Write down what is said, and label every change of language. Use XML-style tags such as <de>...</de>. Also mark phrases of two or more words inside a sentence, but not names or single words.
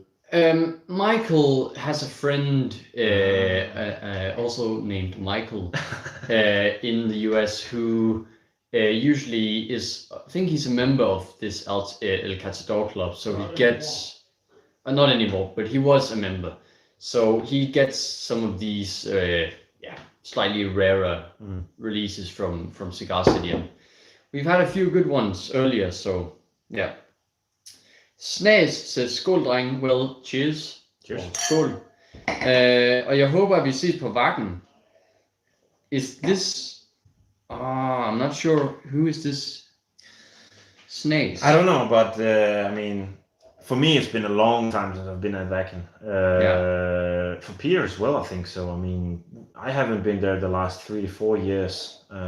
<en>Michael has a friend, also named Michael, in the US who usually is, I think he's a member of this El Cazador Club, so he gets, not anymore, but he was a member. So he gets some of these, slightly rarer releases from Cigar City. And we've had a few good ones earlier, so yeah. Snas says,</en> <da>skål dreng,</da> <en>well, cheers. Cheers.</en> <da>Skål. Og jeg håber, at vi ses på Vakken.</da> <en>Is this... I'm not sure. Who is this Snas? I don't know, but I mean, for me, it's been a long time since I've been at Vakken. For Peter as well, I think so. I mean, I haven't been there the last 3 to 4 years.</en>